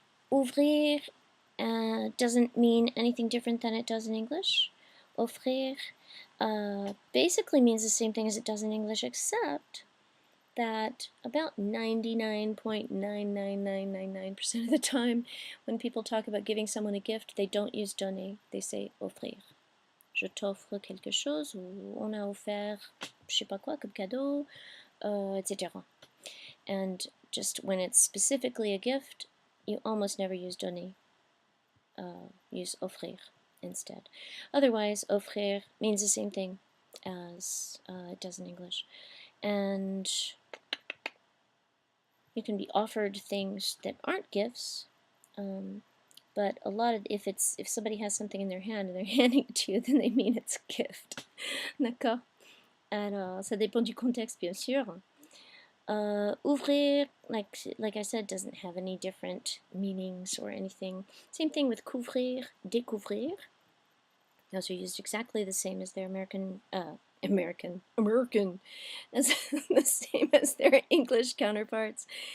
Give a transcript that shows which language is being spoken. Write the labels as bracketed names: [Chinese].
[English] Ouvrir doesn't mean anything different than it does in English. Offrir basically means the same thing as it does in English, except that about 99.99999% of the time when people talk about giving someone a gift, they don't use donner, they say offrir. [French] Je t'offre quelque chose, ou on a offert je sais pas quoi comme cadeau, etc. [English] And just when it's specifically a gift, you almost never use donner. Use offrir instead. Otherwise, offrir means the same thing as it does in English. And you can be offered things that aren't gifts, but a lot of if somebody has something in their hand and they're handing it to you, then they mean it's a gift. [French] D'accord? Alors, ça dépend du contexte, bien sûr. [English] Ouvrir, like I said, doesn't have any different meanings or anything. Same thing with couvrir, découvrir. Those are used exactly the same as their American, as the same as their English counterparts.